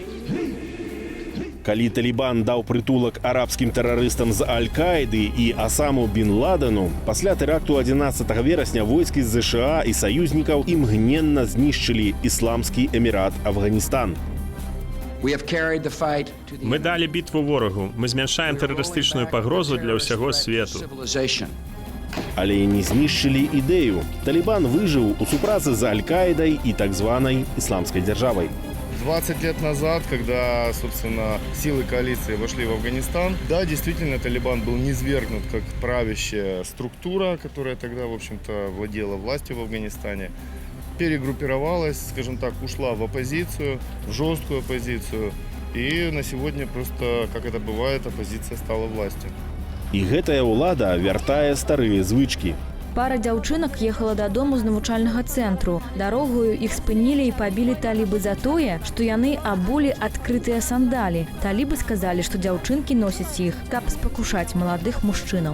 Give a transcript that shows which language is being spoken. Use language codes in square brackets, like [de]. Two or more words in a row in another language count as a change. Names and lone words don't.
[be] Калі Талібан даў прытулак арабскім тэрарыстам з Аль-Каіды і Асаму Бін Ладену, пасля тэракту 11 верасня войскі з ЗША і саюзнікаў імгненна знішчылі Ісламскі Эмірат Афганістан. Мы далі бітву ворагу. Мы змяншаем тэрарыстычную пагрозу для ўсяго свету. Але не знішчылі ідэю. Талібан выжыў у супрацы з Аль-Каідай і так званай ісламскай дзяржавай. [ru] 20 лет назад, когда, собственно, силы коалиции вошли в Афганистан, да, действительно, Талибан был низвергнут как правящая структура, которая тогда, в общем-то, владела властью в Афганистане, перегруппировалась, скажем так, ушла в оппозицию, в жесткую оппозицию, и на сегодня просто, как это бывает, оппозиция стала властью. [be] І гэтая ўлада вяртае старыя звычкі. Пара дзяўчынак ехала дадому з навучальнага цэнтру. Дарогаю іх спынілі і пабілі талібы за тое, што яны абулі адкрытыя сандалі. Талібы сказалі, што дзяўчынкі носяць іх, каб спакушаць маладых мужчынаў.